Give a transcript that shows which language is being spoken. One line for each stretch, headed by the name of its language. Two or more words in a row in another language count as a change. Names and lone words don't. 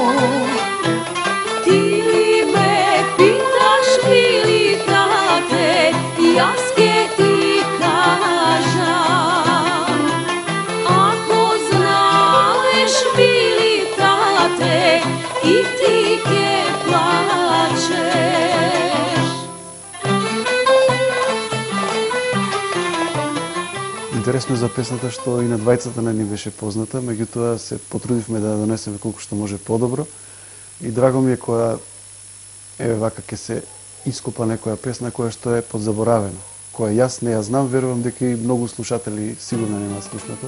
Macedonian: Ти ме питаш били тате, јас ќе ти кажам. Ако знаеш били тате, и ти ќе плачеш. Интересно е за песната што и на двајцата не ни беше позната, меѓутоа се потрудивме да ја донесеме колку што може подобро. И драго ми е која еве вака ќе се ископа некоја песна која што е подзаборавена, која јас не ја знам, верувам дека и многу слушатели сигурно нема слушнато.